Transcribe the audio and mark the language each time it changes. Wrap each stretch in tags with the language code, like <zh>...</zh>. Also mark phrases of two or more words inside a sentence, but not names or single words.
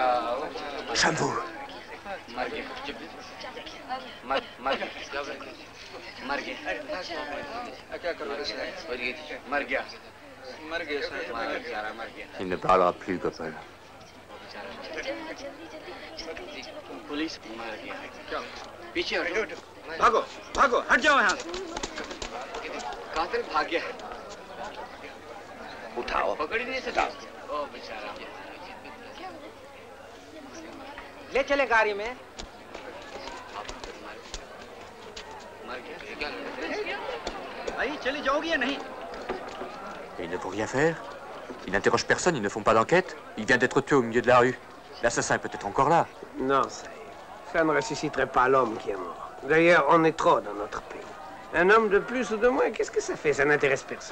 <hi>Shambhu! मर गया। मर गया। क्या करो? मर गया। मर गया। मर गया।</hi> <fr>Il ne parlera plus, Gopal.</fr> <hi>पुलिस मर गया। क्या? पीछे हटो। भागो, भागो, हट जाओ यहाँ से। कातिल भाग गया है। उठाओ। पकड़ ही नहीं सकता। ओ बेचारा। ले चले गाड़ी में। मर गया। भाई चली जाओगी या नहीं?</hi> <fr>Et ils ne vont rien faire? Ils n'interrogent personne, ils ne font pas d'enquête? Il vient d'être tué au milieu de la rue. L'assassin est peut-être encore là. Non, Saïb. Ça ne ressusciterait pas l'homme qui est mort. D'ailleurs, on est trop dans notre pays. Un homme de plus ou de moins, qu'est-ce que ça fait? Ça n'intéresse personne.</fr>